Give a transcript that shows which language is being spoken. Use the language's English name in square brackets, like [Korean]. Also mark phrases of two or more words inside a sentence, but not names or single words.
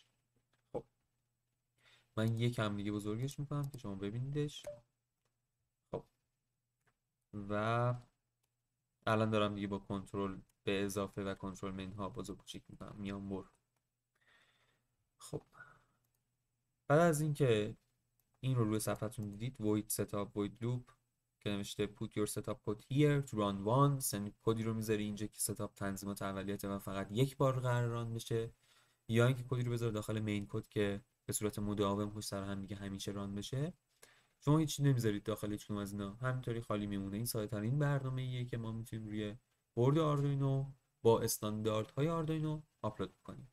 [Persian] خب من یکم دیگه بزرگش میکنم که شما ببینیدش. خب و الان دارم دیگه با کنترل به اضافه و کنترل منها بزرگ کوچیک میکنم میانبر. خب بعد از اینکه این رو روی صفحتون دیدید، [English] void setup void loop [Persian] که نوشته [English] put your setup code here to run once، [Persian] یعنی کدی رو میذاری اینجا که ستاپ تنظیمات اولیته و فقط یک بار قرار ران بشه، یا اینکه کدی رو بذاره داخل مین کد که به صورت مداوم پشت سر هم دیگه همیشه ران بشه. شما هیچ نمیذارید داخل هیچ کدوم از اینا، همینطوری خالی میمونه. این ساده ترین برنامه‌ایه که ما میتونیم روی بورد آردوینو با استانداردهای آردوینو آپلود کنیم.